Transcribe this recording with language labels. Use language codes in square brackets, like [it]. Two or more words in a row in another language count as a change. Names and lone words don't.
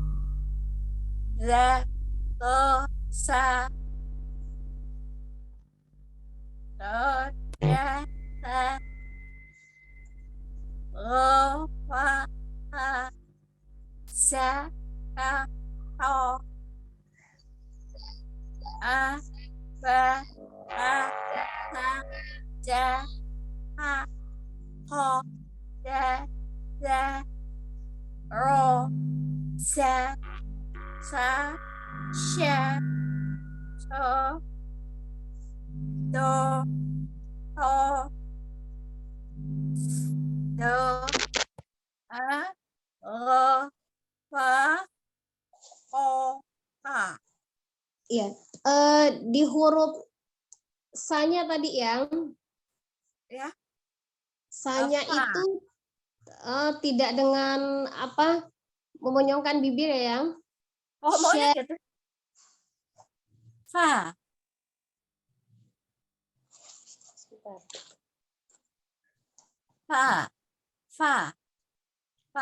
[id] za to sa do ja sa ro fa ha sa ka to a ba a sa ja ha ho da za ro sa sha sha so do, to, do, a, ro, fa, o, ha. Iya. Di huruf sanya tadi yang Ya. sanya Apa? itu tidak dengan apa memonyongkan bibir ya yang. Oh, maunya gitu. Fa, fa, fa, fa.